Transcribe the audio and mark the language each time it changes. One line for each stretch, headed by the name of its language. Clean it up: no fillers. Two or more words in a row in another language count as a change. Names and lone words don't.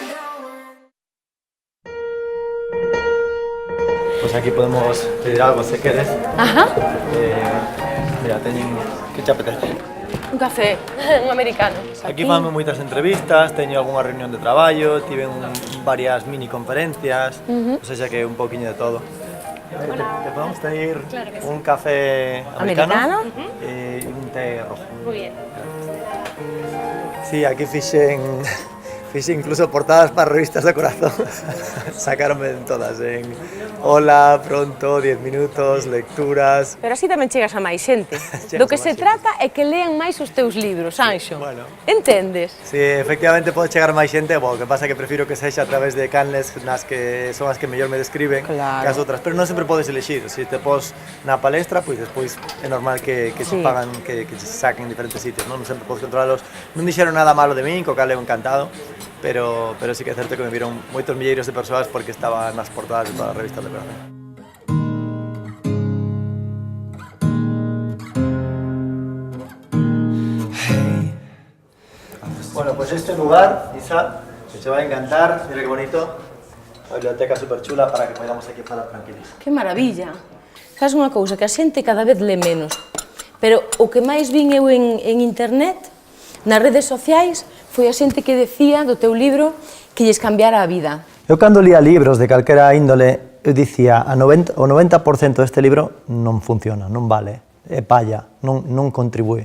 Spanish: Pues aquí podemos pedir algo si quieres. Ajá.
Galician: Mira, teñen... Que te apetece? Un café, un americano. Aquí fanme moitas entrevistas, teño algunha reunión de traballo, tiven varias mini conferencias,
Spanish: o sea que
Galician: un poquinho de todo.
Spanish: ¿Te podemos pedir un café americano? Y un té rojo. Muy bien.
Galician: Sí, aquí fixe incluso portadas para revistas de corazón. Sacáronme en todas, en Hola, Pronto, 10 minutos, lecturas... Pero así tamén chegas a máis xente. Do que se trata é que lean máis os teus libros, Anxo. Bueno. Entendes? Sí, efectivamente pode chegar máis xente, o que pasa é que prefiro que sexa a través de canles nas que son as que mellor me describen que as outras, pero non sempre podes elegir. Se te pos na palestra, pois despois é normal que se pagan, que se saquen en diferentes sitios, non sempre podes controlarlos. Non dixeron nada malo de min, co cal eu encantado, pero sí que é certo que me viron moitos milleiros de persoas porque estaba nas portadas de todas as revistas de corazón.
Spanish: Bueno, pues este lugar, Isa, que te va a encantar, mira qué bonito, una biblioteca súper chula para que podamos aquí
Galician: falar tranquilos.
Spanish: Que maravilla.
Galician: Sabes unha cousa, que a xente cada vez le menos, pero o que máis vin eu en internet, nas redes sociais, foi a xente que decía do teu libro que lles cambiara a vida. Eu cando lía libros de calquera índole, eu dicía, o 90% deste libro non funciona, non vale, é palla, non contribúe.